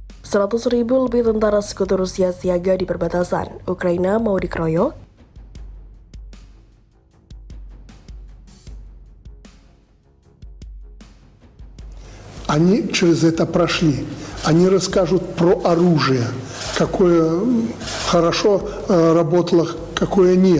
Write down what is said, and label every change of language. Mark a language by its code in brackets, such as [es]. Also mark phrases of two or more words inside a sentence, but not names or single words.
[id] 100.000 lebih tentara sekutu Rusia siaga di perbatasan. Ukraina mau dikeroyok? [ru] Они через это прошли. Они расскажут про оружие, какое хорошо работало, какое нет.